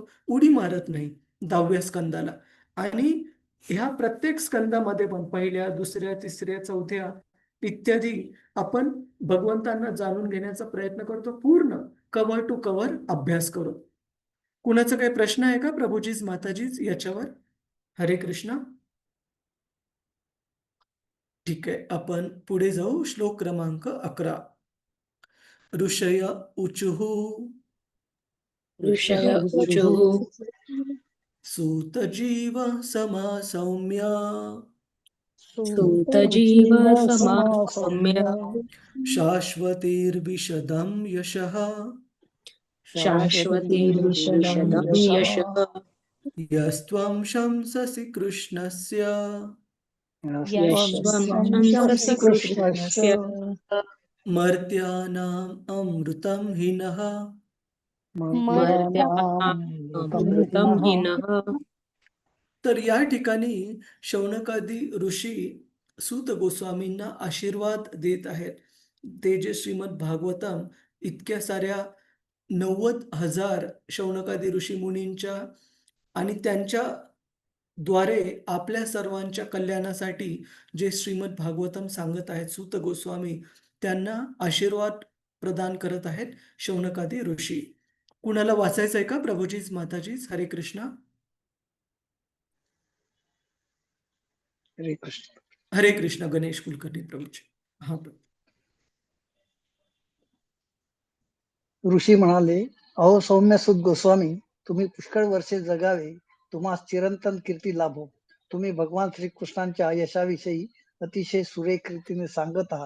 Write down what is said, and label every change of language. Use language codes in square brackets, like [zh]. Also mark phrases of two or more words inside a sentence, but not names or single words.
[mr] उडी मारत नाही 10व्या स्कंदाला. आणि ह्या प्रत्येक स्कंदामध्ये पण 1ल्या, 2ऱ्या, 3ऱ्या, 4थ्या इत्यादी आपण भगवंतांना जाणून घेण्याचा प्रयत्न करतो, पूर्ण [en] cover to cover [mr] अभ्यास करू. कुणाचा काही प्रश्न आहे का प्रभूजीज, माताजीज याच्यावर? हरे कृष्ण. ठीक आहे, आपण पुढे जाऊ. श्लोक क्रमांक 11. [sa] ऋषय ऊचुः ऋषय ऊचुः सूतजीव समासौम्य सूतजीव समासौम्य शाश्वतीर्विशदं यशः शाश्वतीर्विशदं यशः यस्त्वं शंससि कृष्णस्य यस्त्वं शंससि कृष्णस्य मर्त्यानाम् अमृतं हिनः अमृतं हीनः. [mr] तर या ठिकाणी शौनकादी ऋषी सूत गोस्वामींना आशीर्वाद देत आहेत. ते जे श्रीमद भागवतम इतक्या साऱ्या 90,000 शौनकादी ऋषी मुनींच्या आणि त्यांच्या द्वारे आपल्या सर्वांच्या कल्याणासाठी जे श्रीमद भागवतम सांगत आहेत सूत गोस्वामी, त्यांना आशीर्वाद प्रदान करत आहेत शौनकादी ऋषी. कुणाला वाचायचंय का प्रभूजीच माताजीच? हरे कृष्ण. हरे कृष्ण. हरे कृष्ण. गणेश कुलकर्णी प्रभूजी. हा प्रभू. ऋषी म्हणाले, अहो सौम्यसुत गोस्वामी, तुम्ही पुष्कळ वर्षे जगावे, तुम्हास चिरंतन कीर्ती लाभो. तुम्ही भगवान श्रीकृष्णांच्या यशाविषयी अतिशय सुरेख रीतीने सांगत आहात.